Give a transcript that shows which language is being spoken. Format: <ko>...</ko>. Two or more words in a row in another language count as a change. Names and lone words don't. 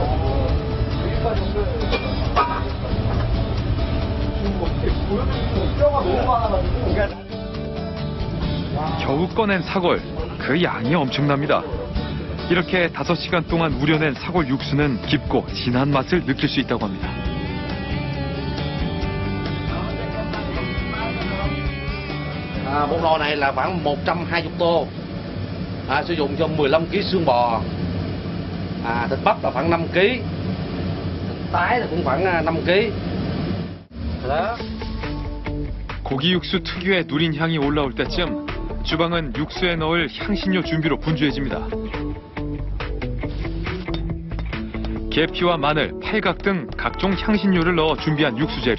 <ko>여기까지 지금 어떻게 보여드리고 뼈가 너무 많아가지고. 겨우 꺼낸 사골, 그 양이 엄청납니다. 이렇게 5시간 동안 우려낸 사골 육수는 깊고 진한 맛을 느낄 수 있다고 합니다.</ko> <vi>Một lò này là khoảng 120 tô, sử dụng cho 15 kg xương bò, thịt bắp là khoảng 5 kg, thịt tái là cũng khoảng 5 kg.</vi> <ko>고기 육수 특유의 누린 향이 올라올 때쯤 주방은 육수에 넣을 향신료 준비로 분주해집니다. 계피와 마늘, 팔각 등 각종 향신료를 넣어 준비한 육수 재료.</ko>